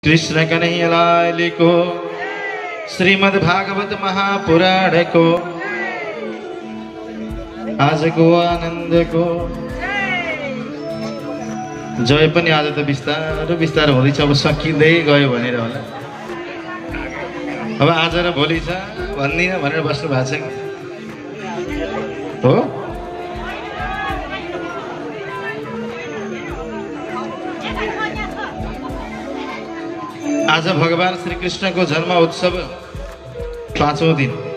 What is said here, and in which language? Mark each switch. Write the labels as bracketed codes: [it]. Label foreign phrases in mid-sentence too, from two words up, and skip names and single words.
[ne] कृष्ण कन्हैया लाल को श्रीमद् भागवत महापुराण को आज को आनंद को जय पनि आज त बिस्तारो बिस्तारो हुँदैछ। अब सकिँदै गयो भनेर होला। अब आज र भोलि छ भन्दिनँ भनेर बस्नु भएको छ हो। आज भगवान श्री कृष्ण को जन्म उत्सव 5औं दिन।